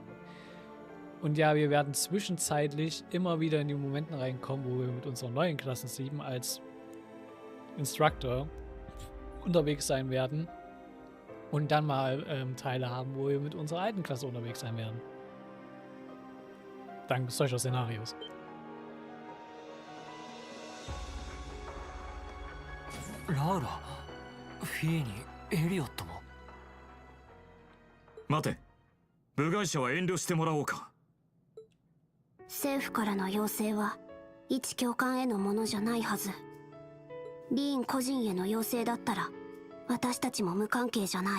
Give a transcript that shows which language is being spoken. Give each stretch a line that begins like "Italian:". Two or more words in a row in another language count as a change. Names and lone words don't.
German: Und ja, wir werden zwischenzeitlich immer wieder in die Momenten reinkommen, wo wir mit unserer neuen Klasse 7 als Instructor unterwegs sein werden. Und dann mal Teile haben, wo wir mit unserer alten Klasse unterwegs sein werden. Dank solcher Szenarios.
Japanese: Lara, フィーにエリオットも。待て部外者は遠慮してもらおうか政府からの要請は一教官へのものじゃないはず。リーン個人への要請だったら私たちも無関係じゃない。